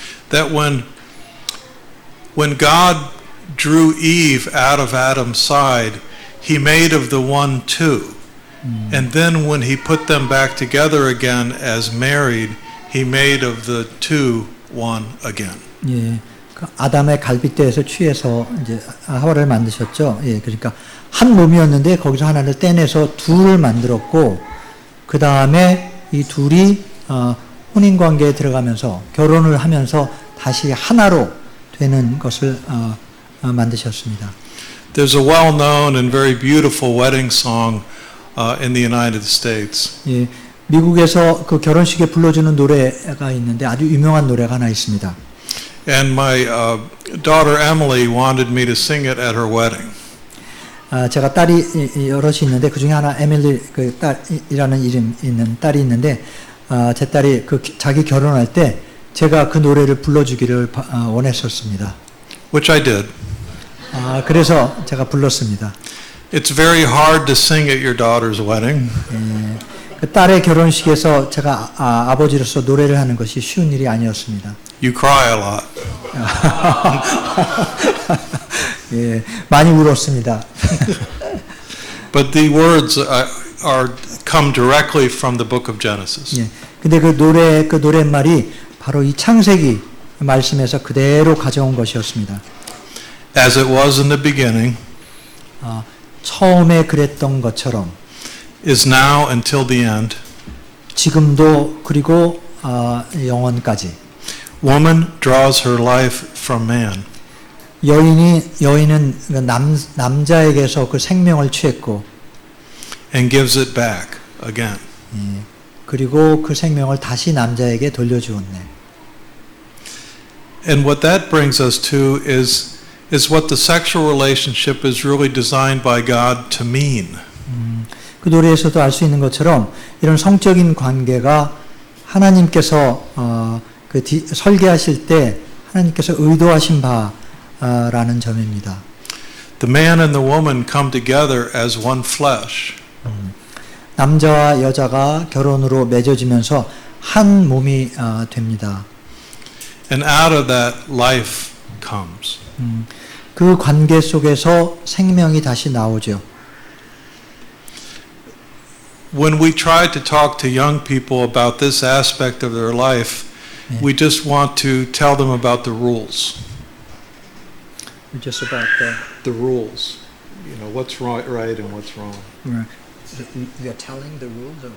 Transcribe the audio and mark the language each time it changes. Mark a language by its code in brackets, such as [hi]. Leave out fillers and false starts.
[en] That when God drew Eve out of Adam's side, he made of the one two. And then when he put them back together again as married, he made of the two one again. [ko] 예, 그 아담의 갈빗대에서 취해서 이제 하와를 만드셨죠. 예, 그러니까 한 몸이었는데 거기서 하나를 떼내서 둘을 만들었고 그 다음에 이 둘이 혼인 관계에 들어가면서 결혼을 하면서 다시 하나로 되는 것을 만드셨습니다. [en] There's a well-known and very beautiful wedding song in the United States. [ko] 예, 미국에서 그 결혼식에 불러주는 노래가 있는데 아주 유명한 노래가 하나 있습니다. [en] And my daughter Emily wanted me to sing it at her wedding. [ko] 제가 딸이 여럿이 있는데 그 중에 하나 에밀리 그 딸이라는 이름 있는 딸이 있는데 제 딸이 그 자기 결혼할 때 제가 그 노래를 불러주기를 원했었습니다. [en] Which I did. [ko] 그래서 제가 불렀습니다. [en] It's very hard to sing at your daughter's wedding. [ko] 그 딸의 결혼식에서 제가 아버지로서 노래를 하는 것이 쉬운 일이 아니었습니다. [en] You cry a lot. [ko] 예, 많이 울었습니다. [en] But the words come directly from the book of Genesis. [ko] 예, 근데 그 노랫말이 바로 이 창세기 말씀에서 그대로 가져온 것이었습니다. [en] As it was in the beginning, [ko] 처음에 그랬던 것처럼 [en] is now until the end. [ko] 지금도 그리고 영원까지. [en] Woman draws her life from man. [ko] 여인은 남자에게서 그 생명을 취했고, [en] and gives it back again. [ko] 예, 그리고 그 생명을 다시 남자에게 돌려주었네. [en] And what that brings us to is what the sexual relationship is really designed by God to mean. [ko] 그 노래에서도 알 수 있는 것처럼 이런 성적인 관계가 하나님께서 설계하실 때 하나님께서 의도하신 바라는 점입니다. [en] The man and the woman come together as one flesh. [ko] 남자와 여자가 결혼으로 맺어지면서 한 몸이 됩니다. [en] And out of that life comes. [ko] 그 관계 속에서 생명이 다시 나오죠. [en] When we try to talk to young people about this aspect of their life, we just want to tell them about the rules. Just about The rules. You know, what's right and what's wrong. We are telling the rules.